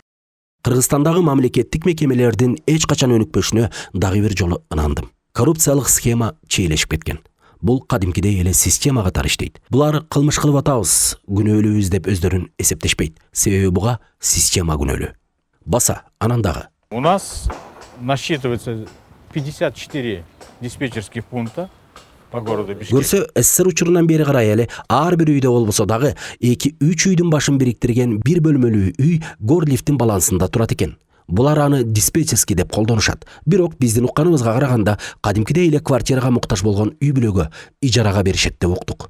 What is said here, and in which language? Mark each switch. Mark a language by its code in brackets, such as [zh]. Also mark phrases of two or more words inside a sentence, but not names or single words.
[ky] Кыргызстандагы мамлекеттик мекемелердин эч качан өнүкпөшүнө дагы бир жолу ынандым. Коррупциялык схема чийлешип кеткен. Бул кадимкидей эле система катары иштейт. Булар кылмыш кылып атабыз, күнөөлүүбүз деп өздөрүн эсептешпейт. Себеби буга система күнөөлүү. Баса, анан дагы. [ru] У нас насчитывается 54 диспетчерских пункта по городу Бишкек. [ky] Көрсө, СССР учурунан бери карай эле ар бир үйдө болбосо дагы 2-3 үйдүн башын бириктирген бир бөлмөлүү үй горлифтин балансында турат экен. Булар аны диспетчерский деп колдонушат. Бирок биздин укканыбызга караганда кадимкидей эле квартирага муктаж болгон үй бүлөгө ижарага беришет деп уктук.